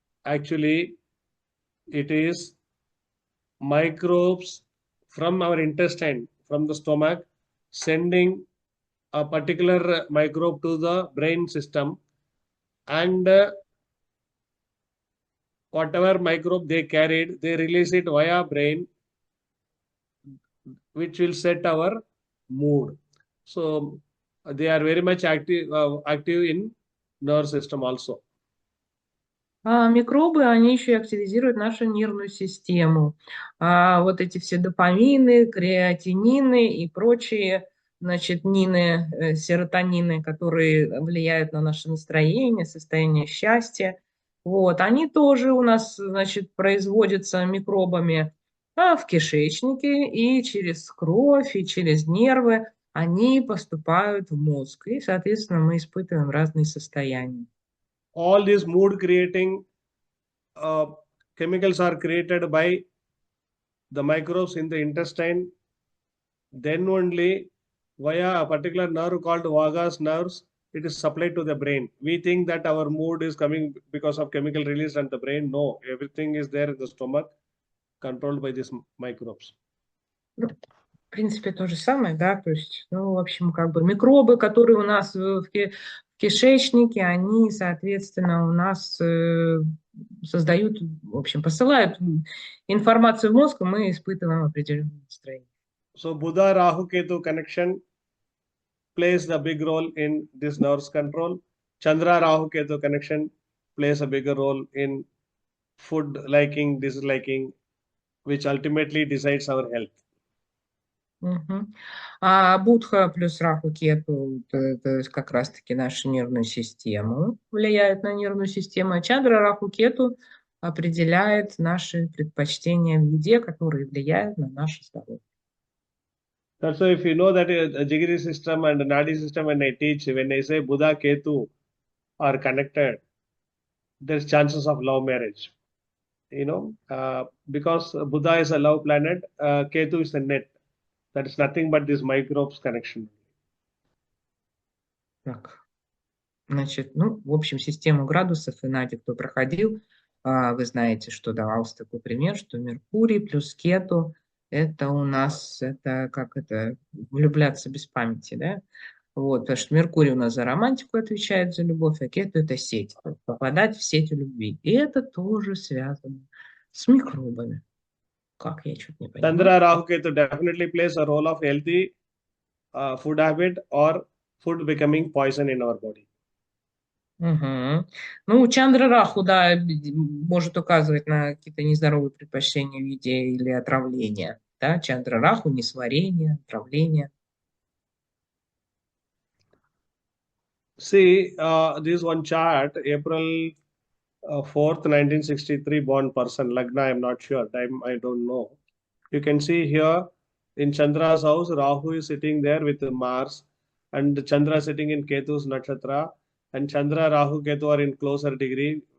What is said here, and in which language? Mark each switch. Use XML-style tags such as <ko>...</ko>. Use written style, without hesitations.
<en>Actually, it is microbes from our intestine, from the stomach, sending a particular microbe to the brain system, and whatever microbe they carried, they release it via brain, which will set our mood. So they are very much active in nerve system also.</en> <ru>А микробы, они еще и активизируют нашу нервную систему. Вот эти все допамины, креатинины и прочие, значит, серотонины, которые влияют на наше настроение, состояние счастья. Вот, они тоже у нас, значит, производятся микробами в кишечнике, и через кровь, и через нервы они поступают в мозг. И, соответственно, мы испытываем разные состояния.</ru> <en>All these mood creating chemicals are created by the microbes in the intestine. Then only via a particular nerve called vagus nerves, it is supplied to the brain. We think that our mood is coming because of chemical release and the brain. No, everything is there in the stomach, controlled by these microbes.</en> <ru>Ну, в принципе, то же самое, да, то есть, ну, в общем, как бы микробы, которые у нас в кишечнике, они, соответственно, у нас создают, в общем, посылают информацию в мозг, и мы испытываем определенное настроение.</ru> <en>So Buddha Rahu Ketu connection plays a big role in this nerves control. Chandra Rahu Ketu connection plays a bigger role in food liking, disliking, which ultimately decides our health. Мгм.</en> <ru>А Будха плюс Раху Кету, то есть как раз-таки нашу нервную систему, влияет на нервную систему, а Чандра Раху Кету определяет наши предпочтения в еде, которые влияют на наше здоровье.</ru> <en>That's why if you know that a Jigiri system and Nadi system, when I teach, when I say Buddha Ketu are connected, there's chances of love marriage. Because Buddha is a love planet, Ketu is a net. That is nothing but this microbes connection.</en> <ru>Так, значит, ну, в общем, систему градусов, и Надя, кто проходил, вы знаете, что давался такой пример, что Меркурий плюс Кету, это у нас, это как это, влюбляться без памяти, да? Вот, потому что Меркурий у нас за романтику отвечает, за любовь, а Кету это сеть, то есть попадать в сеть любви. И это тоже связано с микробами. Как, я что-то не понимаю.</ru> <en>Chandra Rahu Ketu definitely plays a role of healthy food habit or food becoming poison in our body. Угу.</en> <ru>Ну, Чандра Раху, да, может указывать на какие-то нездоровые предпочтения в еде или отравления. Да? Чандра Раху, несварение, отравление.</ru> <en>See, this one chart, April 4th, 1963 born person, Lagna, I'm not sure, time I don't know. You can see here in Chandra's house, Rahu is sitting there with Mars, and Chandra sitting in Ketu's nakshatra, and Chandra, Rahu, Ketu are in closer degree.</en>